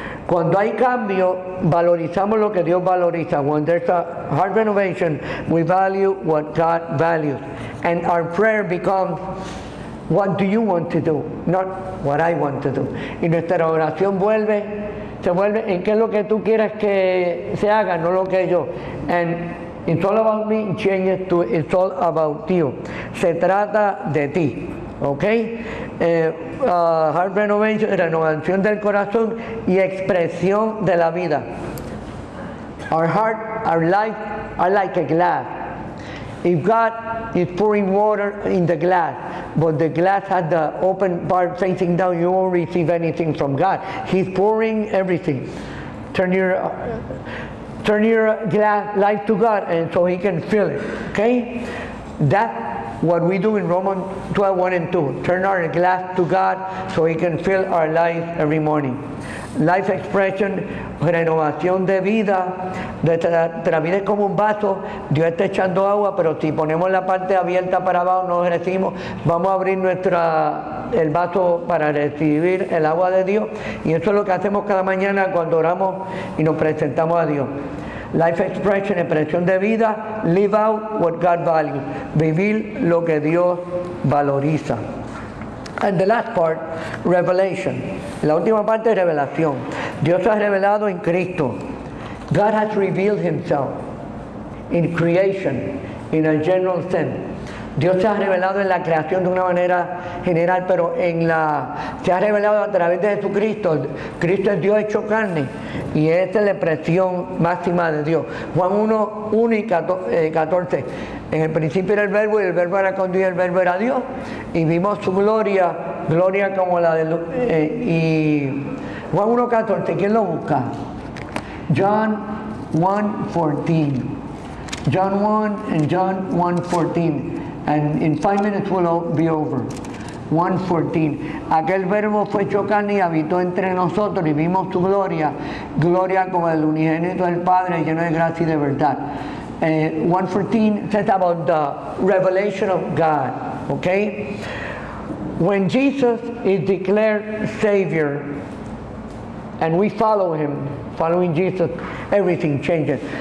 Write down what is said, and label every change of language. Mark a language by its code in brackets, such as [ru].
[es] Cuando hay cambio, valorizamos lo que Dios valoriza. [en] When there's a heart renovation, we value what God values. And our prayer becomes, what do you want to do? Not what I want to do. [es] Y nuestra oración se vuelve en qué es lo que tú quieres que se haga, no lo que yo. [en] And it's all about me, changes to it's all about you. [es] Se trata de ti. ¿Ok? [en] Heart renovation, [es] renovación del corazón y expresión de la vida. [en] Our heart, our life are like a glass. If God is pouring water in the glass, but the glass has the open part facing down, you won't receive anything from God. He's pouring everything. Turn your glass life to God, and so He can fill it. Okay? That's what we do in Romans 12, 1 and 2. Turn our glass to God so He can fill our life every morning. Life expression, [es] renovación de vida. Nuestra vida es como un vaso, Dios está echando agua, pero si ponemos la parte abierta para abajo, nos decimos, vamos a abrir el vaso para recibir el agua de Dios. Y eso es lo que hacemos cada mañana cuando oramos y nos presentamos a Dios. [en] Life expression, [es] expresión de vida, [en] live out what God values, [es] vivir lo que Dios valoriza. [en] And the last part, revelation. [es] La última parte es revelación. Dios se ha revelado en Cristo. God has revealed Himself in creation, in a general sense. Dios se ha revelado en la creación de una manera general, pero se ha revelado a través de Jesucristo. Cristo es Dios hecho carne y esa es la expresión máxima de Dios. Juan 1 y 14. En el principio era el verbo y el verbo era con Dios y el verbo era Dios. Y vimos su gloria como la de... y Juan 1:14, ¿quién lo busca? John 1:14. [en] John 1 and John 1:14. And in 5 minutes we'll be over. 1:14. [es] Aquel verbo fue hecho carne y habitó entre nosotros y vimos su gloria como el unigénito del Padre, lleno de gracia y de verdad. [en] 1:14 says about the revelation of God. Okay? When Jesus is declared Savior and we follow Him, following Jesus, everything changes.